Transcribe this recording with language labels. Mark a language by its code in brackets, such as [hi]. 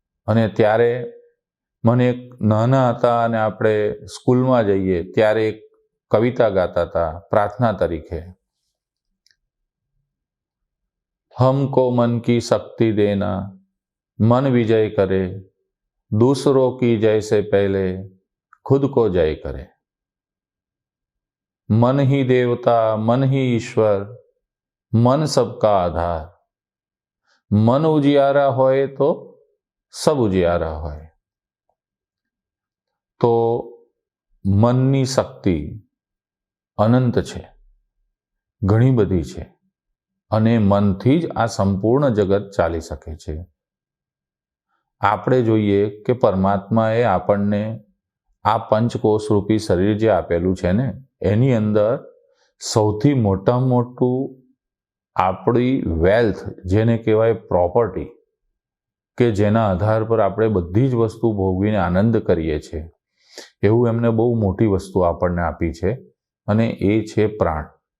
[gu] અને ત્યારે મને એક નાના હતા અને આપણે સ્કૂલમાં જઈએ ત્યારે એક કવિતા ગાતા હતા પ્રાર્થના તરીકે, [hi] हमको मन की शक्ति देना, मन विजय करे, दूसरों की जय से पहले खुद को जय करे. मन ही देवता, मन ही ईश्वर, मन सबका आधार. मन उजियारा होए तो सब उजियारा होए. [gu] તો મનની શક્તિ અનંત છે, ઘણી બધી છે, અને મનથી જ આ સંપૂર્ણ જગત ચાલી શકે છે. આપણે જોઈએ કે પરમાત્માએ આપણને આ પંચકોશ રૂપી શરીર જે આપેલું છે ને, એની અંદર સૌથી મોટામાં મોટું આપણી વેલ્થ, જેને કહેવાય પ્રોપર્ટી, કે જેના આધાર પર આપણે બધી જ વસ્તુ ભોગવીને આનંદ કરીએ છીએ, એવું એમને બહુ મોટી વસ્તુ આપણને આપી છે, અને એ છે પ્રાણ.